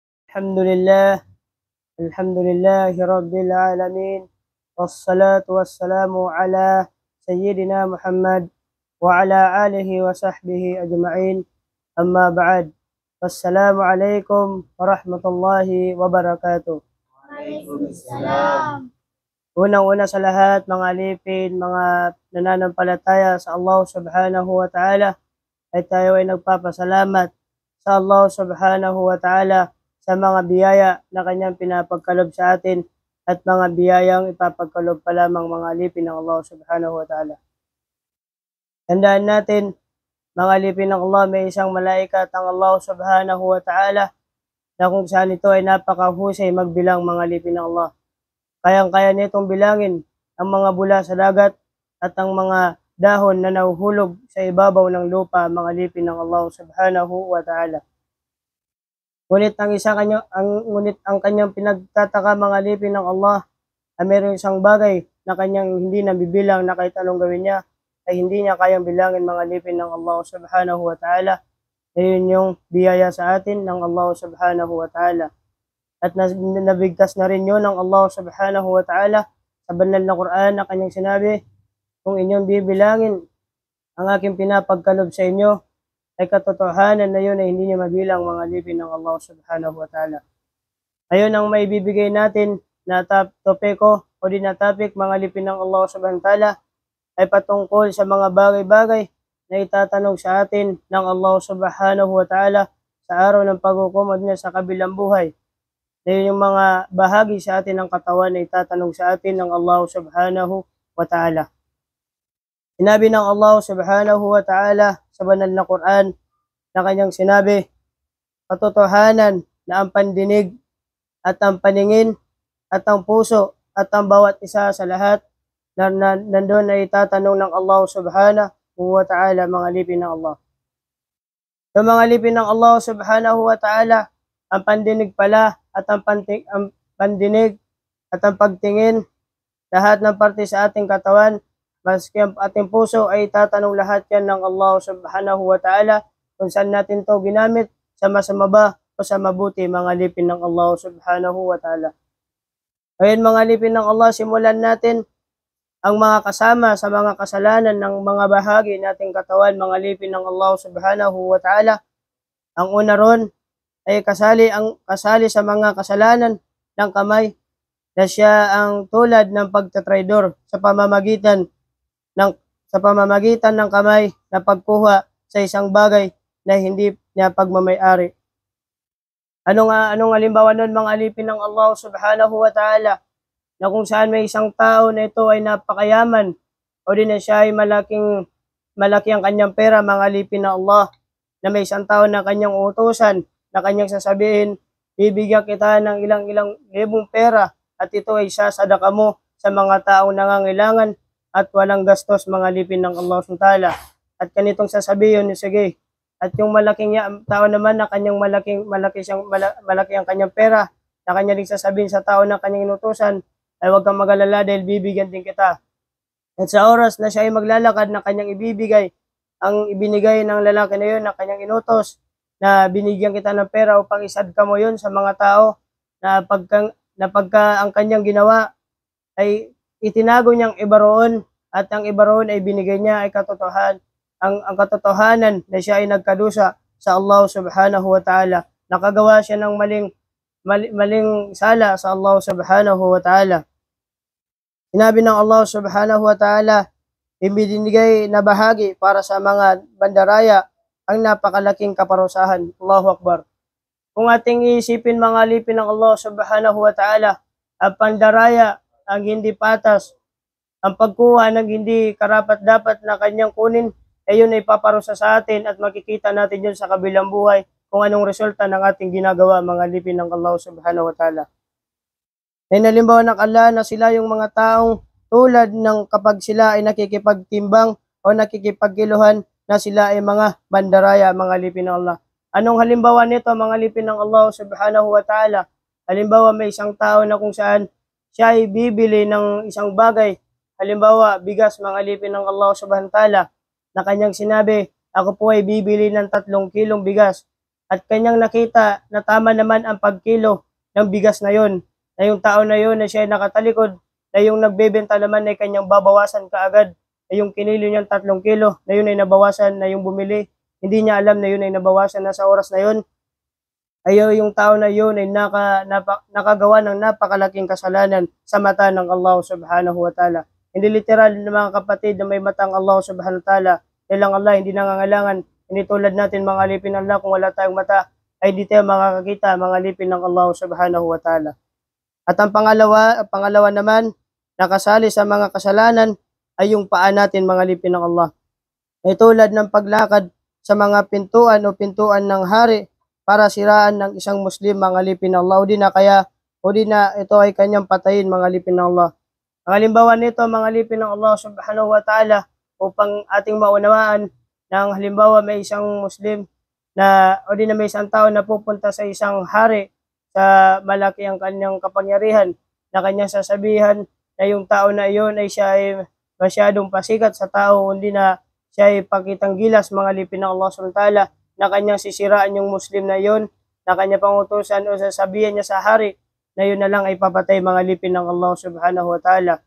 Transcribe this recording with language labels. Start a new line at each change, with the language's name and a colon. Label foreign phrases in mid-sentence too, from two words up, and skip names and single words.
Arabic: الحمد لله، الحمد لله رب العالمين، والصلاة والسلام على سيدنا محمد وعلى آله وصحبه أجمعين، أما بعد. والسلام عليكم ورحمة الله وبركاته. Waalaikumsalam.
Filipino: Unang-una sa lahat, mga alipin, mga nananampalataya sa Allah
Arabic: سبحانه وتعالى,
Filipino: ay tayo ay nagpapasalamat sa Allah
Arabic: سبحانه وتعالى
Filipino: sa mga biyaya na kanyang pinapagkalob sa atin at mga biyayang ipapagkalob pa lamang mga alipin ng Allah
Arabic: سبحانه وتعالى.
Filipino: Tandaan natin, mga alipin ng Allah, may isang malaikat ang Allah
Arabic: سبحانه وتعالى
Filipino: na kung saan ito ay napakahusay magbilang mga alipin ng Allah. Kayang-kaya nitong bilangin ang mga bula sa dagat at ang mga dahon na nahuhulog sa ibabaw ng lupa, mga alipin ng Allah
Arabic: سبحانه وتعالى.
Filipino: Ngunit ang kanyang pinagtataka, mga alipin ng Allah, ay mayroong isang bagay na kanyang hindi nabibilang na kahit anong gawin niya ay hindi niya kayang bilangin, mga alipin ng Allah
Arabic: سبحانه وتعالى.
Filipino: Ayun yung biyaya sa atin ng Allah
Arabic: سبحانه وتعالى.
Filipino: At nabigkas na rin yun ng Allah
Arabic: سبحانه وتعالى
Filipino: sa banal na Quran na kanyang sinabi, kung inyong bibilangin ang aking pinapagkalob sa inyo, ay katotohanan na yun ay hindi niya mabilang, mga alipin ng Allah
Arabic: سبحانه وتعالى.
Filipino: Ayun ang may bibigay natin na topiko o di na topic, mga alipin ng Allah
Arabic: سبحانه وتعالى,
Filipino: ay patungkol sa mga bagay-bagay na itatanong sa atin ng Allah
Arabic: سبحانه وتعالى
Filipino: sa araw ng paghukumad niya sa kabilang buhay. Na yung mga bahagi sa atin ng katawan na itatanong sa atin ng Allah
Arabic: سبحانه وتعالى.
Filipino: Sinabi ng Allah
Arabic: سبحانه وتعالى
Filipino: sa banal na Quran na kanyang sinabi, katotohanan na ang pandinig at ang paningin at ang puso at ang bawat isa sa lahat na nandun ay itatanong ng Allah
Arabic: سبحانه وتعالى,
Filipino: mga alipin ng Allah. Yung mga alipin ng Allah
Arabic: سبحانه وتعالى,
Filipino: ang pandinig pala at ang pandinig at ang pagtingin, lahat ng parte sa ating katawan, maski ang ating puso, ay tatanong lahat yan ng Allah
Arabic: سبحانه وتعالى
Filipino: kung saan natin to ginamit, sa masama ba o sa mabuti, mga alipin ng Allah
Arabic: سبحانه وتعالى.
Filipino: Ngayon, mga alipin ng Allah, simulan natin ang mga kasama sa mga kasalanan ng mga bahagi nating katawan, mga alipin ng Allah
Arabic: سبحانه وتعالى.
Filipino: Ang una ron ay kasali sa mga kasalanan ng kamay, na siya ang tulad ng pagtatraidor sa pamamagitan ng kamay na pagkuha sa isang bagay na hindi niya pagmamay-ari. Anong halimbawa nun, mga alipin ng Allah
Arabic: سبحانه وتعالى,
Filipino: na kung saan may isang tao na ito ay napakayaman o din na siya ay malaki ang kanyang pera, mga alipin ng Allah, na may isang tao na kanyang utusan na kanyang sasabihin, bibigyan kita ng ilang libong pera at ito ay sasadaka mo sa mga taong nangangailangan at walang gastos, mga alipin ng Allah
Arabic: سبحانه وتعالى.
Filipino: At kanitong sasabihin, sige. At yung malaking tao naman na kanyang malaki ang kanyang pera, na kanya rin sasabihin sa tao na kanyang inutusan, ay huwag kang mag-alala dahil bibigyan din kita. At sa oras na siya ay maglalakad na kanyang ibibigay, ang ibinigay ng lalaki na yun na kanyang inutos, na binigyan kita ng pera upang isadka mo yun sa mga tao, na pagka ang kanyang ginawa ay itinago niyang iba roon, at ang iba roon ay binigay niya ay ang katotohanan na siya ay nagkadusa sa Allah
Arabic: سبحانه وتعالى.
Filipino: Nakagawa siya ng maling sala sa Allah
Arabic: سبحانه وتعالى.
Filipino: Sinabi ng Allah
Arabic: سبحانه وتعالى,
Filipino: ibinigay na bahagi para sa mga bandaraya ang napakalaking kaparusahan.
Arabic: الله أكبر.
Filipino: Kung ating isipin, mga alipin ng Allah
Arabic: سبحانه وتعالى,
Filipino: ang pandaraya, ang hindi patas, ang pagkuha ng hindi karapat-dapat na kanyang kunin, ay yun ay paparusa sa atin at makikita natin yun sa kabilang buhay kung anong resulta ng ating ginagawa, mga alipin ng Allah
Arabic: سبحانه وتعالى.
Filipino: Ay nalimbawa ng Allah na sila yung mga taong tulad ng kapag sila ay nakikipagtimbang o nakikipagkiluhan, na sila ay mga bandaraya, mga alipin ng Allah. Anong halimbawa nito, mga alipin ng Allah
Arabic: سبحانه وتعالى?
Filipino: Halimbawa, may isang tao na kung saan siya ay bibili ng isang bagay, halimbawa bigas, mga alipin ng Allah
Arabic: سبحانه وتعالى,
Filipino: na kanyang sinabi, ako po ay bibili ng 3 kilong bigas. at kanyang nakita na tama naman ang pagkilo ng bigas na yon, na yung tao na yon na siya ay nakatalikod, na yung nagbebenta naman ay kanyang babawasan kaagad, na yung kinilo niyang 3 kilo, na yun ay nabawasan, na yung bumili, hindi niya alam na yun ay nabawasan na sa oras na yun, ay yung tao na yun ay nakagawa ng napakalaking kasalanan sa mata ng Allah
Arabic: سبحانه وتعالى.
Filipino: Hindi literal na mga kapatid na may matang Allah
Arabic: سبحانه وتعالى.
Filipino: Kailang Allah hindi nangangailangan. Hindi tulad natin mga alipin ng Allah, kung wala tayong mata ay di tayo makakakita mga alipin ng Allah
Arabic: سبحانه وتعالى.
Filipino: At ang pangalawa naman, nakasali sa mga kasalanan ay yung paa natin mga alipin ng Allah. Ay tulad ng paglakad sa mga pintuan o pintuan ng hari para siraan ng isang Muslim mga alipin ng Allah. O di na ito ay kanyang patayin mga alipin ng Allah. Ang halimbawa nito mga alipin ng Allah
Arabic: سبحانه وتعالى,
Filipino: upang ating maunawaan na ang halimbawa may isang Muslim na o di na may isang tao na pupunta sa isang hari sa malaki ang kanyang kapangyarihan, na kanyang sasabihan na yung tao na iyon ay siya ay masyadong pasikat sa tao, hindi na siya ay pakitang gilas mga alipin ng Allah
Arabic: سبحانه وتعالى,
Filipino: na kanyang sisiraan yung Muslim na yon, na kanya pangutusan o sasabihan niya sa hari na yun na lang ay papatay mga alipin ng Allah
Arabic: سبحانه وتعالى.